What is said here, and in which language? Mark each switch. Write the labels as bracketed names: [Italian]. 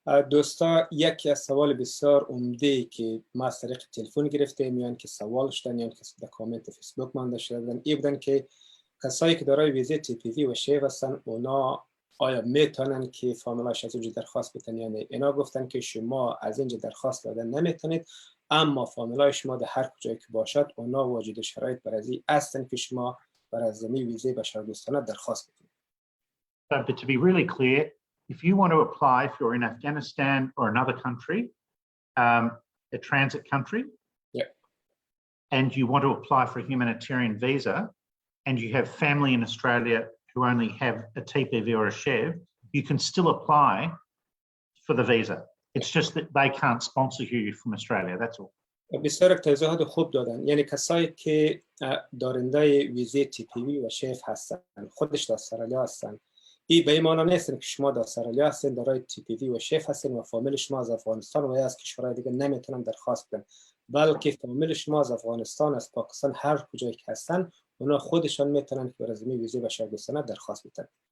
[Persian] دوستا یکی از سوال بسیار عمده که ما از طریق تلفن گرفته میان که سوال شدن یا کسی در کامنت فیسبوک مانده شده بودن، این بودن که کسایی که دارای ویزه TPV و SHEV هستن اونا آیا میتونن که فامیلاش از اینجا درخواست بدن یا نه؟ اینا گفتن که شما از اینجا درخواست دادن نمیتونید، اما فامیلای شما در هر کجایی که باشد اونا واجد شرایط برای هستن که شما برای زمین ویزه بشردوستانه درخواست بدید. [English] But to be really clear, if you want to apply, if you're in Afghanistan or another country, a transit country, and you want to apply for a humanitarian visa, and you have family in Australia who only have a TPV or a SHEV, you can still apply for the visa. It's just that they can't sponsor you from Australia, that's all. [Persian] بسیار توضیحات خوب دادن. یعنی کسایی که دارنده ویزه TPV و SHEV هستن، خودش در استرالیا هستن، این به این معنی نیست که شما در استرالیا هستین، دارای TPV و SHEV هستین و فامیل شما از افغانستان و از کشورهای دیگه نمیتونن درخواست بدن، بلکه فامیل شما از افغانستان، از پاکستان، هر کجایی که هستن اونا خودشان میتونن که برای زمین ویزه بشردوستانه درخواست بدن.